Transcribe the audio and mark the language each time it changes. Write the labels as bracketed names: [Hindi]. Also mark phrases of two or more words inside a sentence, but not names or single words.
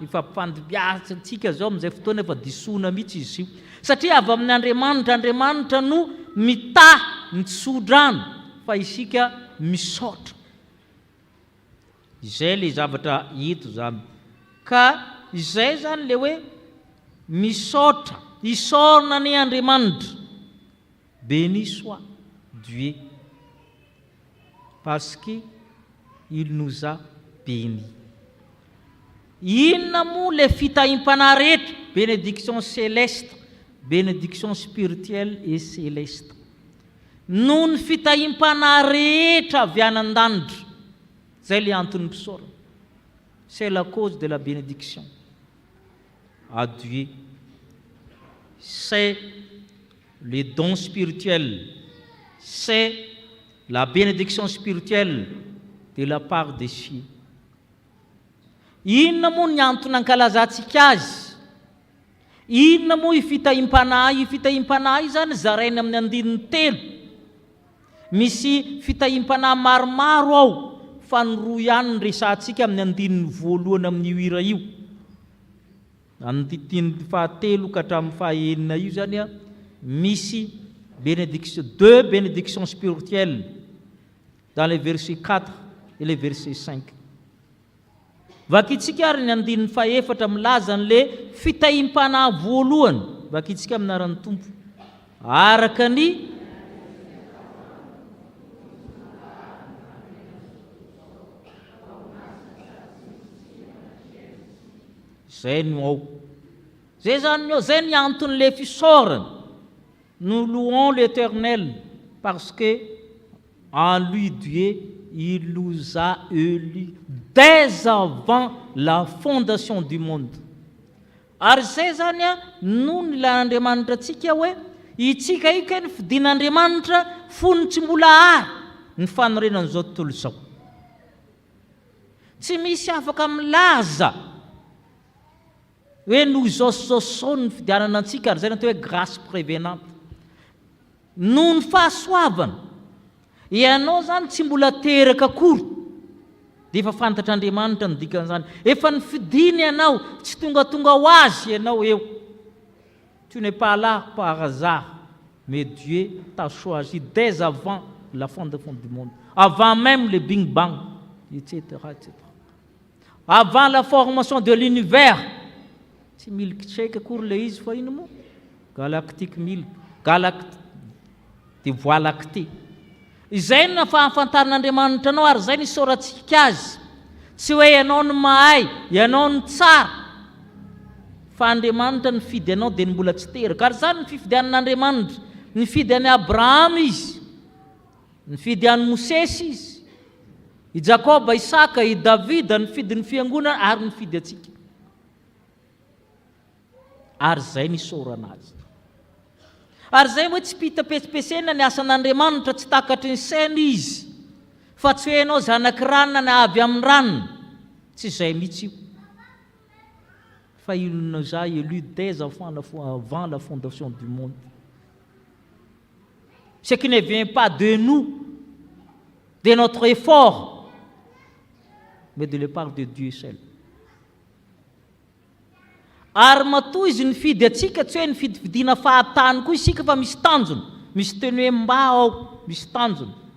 [Malagasy] Efa mpandibiasa antsika zao amin'izay fotoana efa disoina mihitsy izy io satria avy amin'ny Andriamanitra no mitsodrano fa isika misaotra. Izay le zavatra hito zany ka izay zany le hoe misaotra isaorana ny Andriamanitra. [French] Béni soit Dieu parce que il nous a bénis. [Malagasy] Inona moa le fitahim-panahy rehetra? [French] Bénédiction céleste, bénédiction spirituelle et céleste. [Malagasy] Noho ny fitahim-panahy rehetra avy any an-danitra, zay le antony mpisaorana. [French] C'est la cause de la bénédiction. À Dieu, c'est les dons spirituels, c'est la bénédiction spirituelle de la part des cieux. [Malagasy] Inona moa ny antony ankalazantsika azy? Inona moa i fitahim-panahy? I fitahim-panahy zany zaraina amin'ny andininy telo. Misy fitahim-panahy maromaro ao fa ny roa ihany ny resantsika amin'ny andininy voalohany amin'ny hira io. Andininy fahatelo ka hatramin'ny fahaenina io zany misy [French] bénédiction, deux bénédictions spirituelles dans les versets 4 et les versets 5. [Malagasy] Vakitsika ary ny andininy fahaefatra milaza an'le fitahim-panahy voalohany. Vakitsika amin'ny anaran'ny Tompo. Araka ny zay no ao. Zay zany zay ny anton'le fisaorana. [French] Nous louons l'Éternel parce que en lui Dieu il nous a élus dès avant la fondation du monde. [Malagasy] Ary zay zany noho ny lan'Andriamanitra antsika hoe itsika io ka ny fidin'Andriamanitra fony tsy mbola ary ny fanorenan'izao tontolo izao. Tsy misy afaka milaza hoe noho izao ny fidianana antsika ary zay natao hoe [French] grâce prévenante. [Malagasy] Noho ny fahasoavana ianao zany tsy mbola teraka akory dia efa fantatr'Andriamanitra ny dikan'izany. Efa ny fidiny ianao tsy tonga ho azy ianao eo. [French] Tu n'es pas là par hasard, mais Dieu t'a choisi dès avant la fondation du monde, avant même le Big Bang, etc., etc. Avant la formation de l'univers. [Malagasy] Tsy milkshake akory le izy fa ino moa? [French] Galactique milk, de voie lactée. [Malagasy] Izay no fahafantaran'Andriamanitra anao ary zay ny soratsika azy. Tsy hoe ianao no mahay, ianao no tsara. Fa Andriamanitra nifidy anao dia mbola tsy teraka. Ary zany ny fifidian'Andriamanitra. Nifidy an'i Abraham izy. Nifidy an'i Mosesy izy. I Jakoba, Isaka, i Davida nifidy ny fiangonana ary nifidy atsika. Ary zay ny saorana azy. Ary zay hoe tsy pita-pesipesena ny asan'Andriamanitra tsy takatry ny saina izy. Fa tsy hoe ianao zanaky ranona na avy amin'ny ranona. Tsy zay mihitsy io. [French] Fa il nous a élus dès avant la fondation du monde. Ce qui ne vient pas de nous, de notre effort, mais de la part de Dieu seul. [Malagasy] Ary matoa izy nifidy atsika tsy hoe nifidifidiana fahatany koa isika fa misy tanjona, misy teny hoe mba ao, misy tanjona.